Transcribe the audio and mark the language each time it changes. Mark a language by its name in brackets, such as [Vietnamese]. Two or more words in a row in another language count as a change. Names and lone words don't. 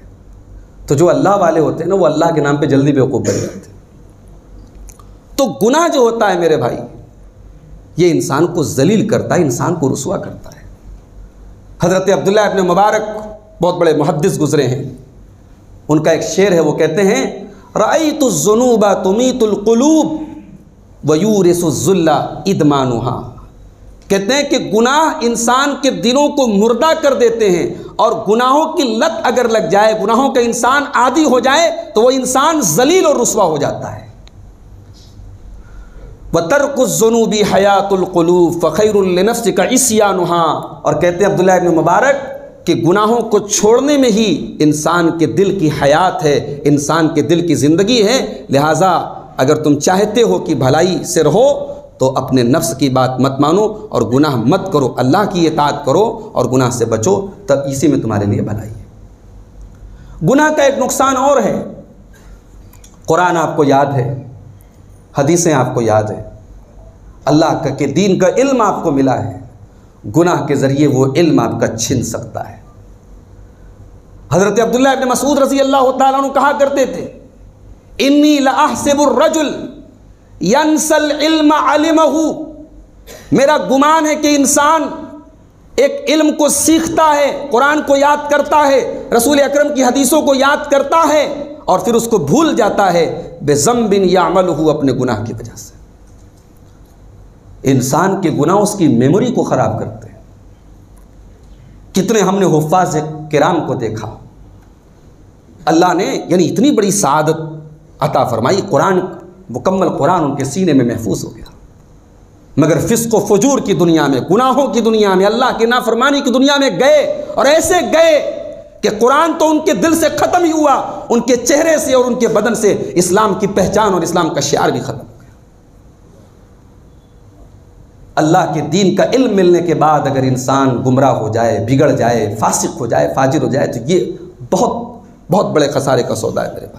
[Hindi] तो जो अल्लाह वाले होते हैं ना, वो अल्लाह के नाम पे जल्दी बेवकूफ़ बन जाते हैं। तो गुनाह जो होता है मेरे भाई, ये इंसान को जलील करता है, इंसान को रुसवा करता है। हज़रत अब्दुल्लाह इब्न मुबारक बहुत बड़े मुहद्दिस गुज़रे हैं, उनका एक शेर है, वो कहते हैं [Arabic] رأيت الذنوب تميت القلوب ويورث الذل إدمانها. [Hindi] कहते हैं कि गुनाह इंसान के दिलों को मुर्दा कर देते हैं और गुनाहों की लत अगर लग जाए, गुनाहों का इंसान आदी हो जाए तो वो इंसान जलील और रुसवा हो जाता है। [Arabic] وترك الذنوب حياة القلوب فخير لنفسك عصيانها. [Hindi] और कहते हैं अब्दुल्लाह इब्न मुबारक कि गुनाहों को छोड़ने में ही इंसान के दिल की हयात है, इंसान के दिल की ज़िंदगी है। लिहाजा अगर तुम चाहते हो कि भलाई से रहो तो अपने नफ्स की बात मत मानो और गुनाह मत करो, अल्लाह की इताअत करो और गुनाह से बचो, तब इसी में तुम्हारे लिए भलाई है। गुनाह का एक नुकसान और है, कुरान आपको याद है, हदीसें आपको याद है, अल्लाह के दीन का इल्म आपको मिला है, गुनाह के ज़रिए वो इल्म आपका छिन सकता है। हज़रत अब्दुल्लाह इब्न मसूद [Arabic] رضي الله تعالى عنه [Hindi] कहा करते थे, [Arabic] إني لأحسب الرجل ينسى العلم علمه. [Hindi] मेरा गुमान है कि इंसान एक इल्म को सीखता है, कुरान को याद करता है, रसूल अकरम की हदीसों को याद करता है और फिर उसको भूल जाता है [Arabic] بذنب يعمله, [Hindi] अपने गुनाह की वजह से। इंसान के गुनाह उसकी मेमोरी को ख़राब करते हैं। कितने हमने हुफ़ाज़ किराम को देखा, अल्लाह ने यानी इतनी बड़ी सआदत अता फरमाई, कुरान मुकम्मल कुरान उनके सीने में महफूज हो गया, मगर फ़िस्क़ व फ़ुजूर की दुनिया में, गुनाहों की दुनिया में, अल्लाह की नाफरमानी की दुनिया में गए, और ऐसे गए कि कुरान तो उनके दिल से ख़त्म ही हुआ, उनके चेहरे से और उनके बदन से इस्लाम की पहचान और इस्लाम का शिआर भी ख़त्म हो गया। अल्लाह के दीन का इल्म मिलने के बाद अगर इंसान गुमराह हो जाए, बिगड़ जाए, फासिक हो जाए, फाजिर हो जाए, तो ये बहुत बहुत बड़े खसारे का सौदा है मेरे भाई।